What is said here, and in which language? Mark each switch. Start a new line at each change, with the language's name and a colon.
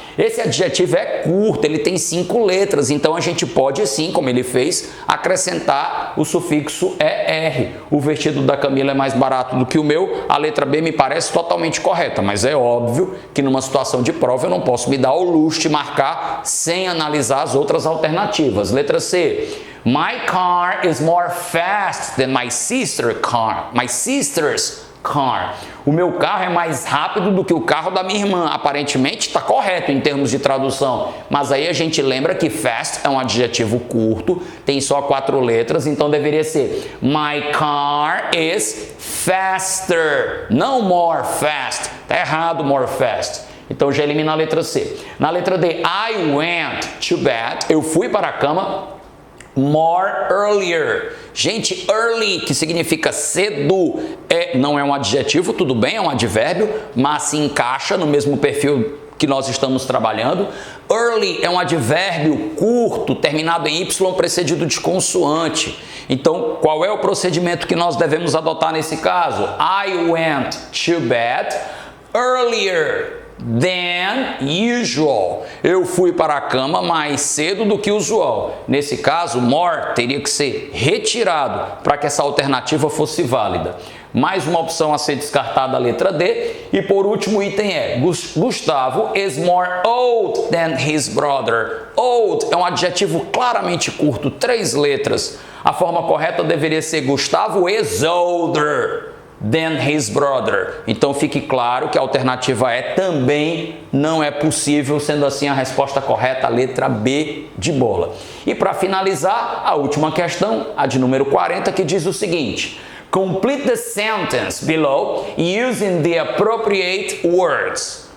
Portuguese: Esse adjetivo é curto, ele tem 5 letras, então a gente pode sim, como ele fez, acrescentar o sufixo ER. O vestido da Camila é mais barato do que o meu. A letra B me parece totalmente correta, mas é óbvio que numa situação de prova eu não posso me dar ao luxo de marcar sem analisar as outras alternativas. Letra C:
English: My car is more fast than my sister's car. My sister's car.
Portuguese: O meu carro é mais rápido do que o carro da minha irmã. Aparentemente está correto em termos de tradução, mas aí a gente lembra que fast é um adjetivo curto, tem só 4 letras, então deveria ser
English: My car is faster,
Portuguese: não
English: more fast.
Portuguese: Está errado more fast. Então já elimina a letra C. Na letra D,
English: I went to bed,
Portuguese: eu fui para a cama
English: more earlier.
Portuguese: Gente, early, que significa cedo, não é um adjetivo, tudo bem, é um advérbio, mas se encaixa no mesmo perfil que nós estamos trabalhando. Early é um advérbio curto, terminado em Y, precedido de consoante. Então, qual é o procedimento que nós devemos adotar nesse caso?
English: I went to bed earlier than usual.
Portuguese: Eu fui para a cama mais cedo do que usual. Nesse caso, more teria que ser retirado para que essa alternativa fosse válida. Mais uma opção a ser descartada, a letra D. E por último, o item é:
English: Gustavo is more old than his brother.
Portuguese: Old é um adjetivo claramente curto, 3 letras. A forma correta deveria ser
English: Gustavo is older than his brother.
Portuguese: Então fique claro que a alternativa E também não é possível, sendo assim a resposta correta, a letra B de bola. E para finalizar, a última questão, a de número 40, que diz o seguinte:
English: Complete the sentence below using the appropriate words.